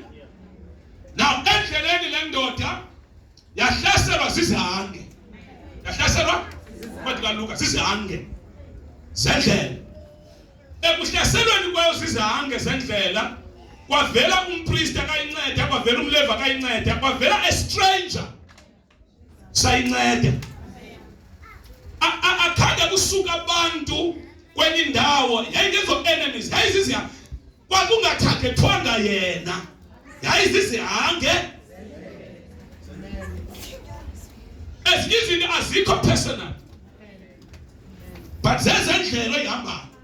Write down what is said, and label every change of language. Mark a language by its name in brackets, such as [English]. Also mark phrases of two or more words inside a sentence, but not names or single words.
[Xhosa] Now endleleni le ndoda yahlaselwa zizihange. Yahlaselwa kwathi kaLuka zizihange zendlela. Ekuhlaselweni kwayo zizihange zendlela kwavela umpriest akayinceda, kwavela umlevi akayinceda, kwavela [English] a stranger [Xhosa] sayinceda. Akhange kusuka abantu kwenye indawo yayingezo enemies yayizizihange. Kwakungathakethwanga yena yayizizihange. Ezinye izinto azikho [English] personal, but [Xhosa] zezendlela oyihambayo.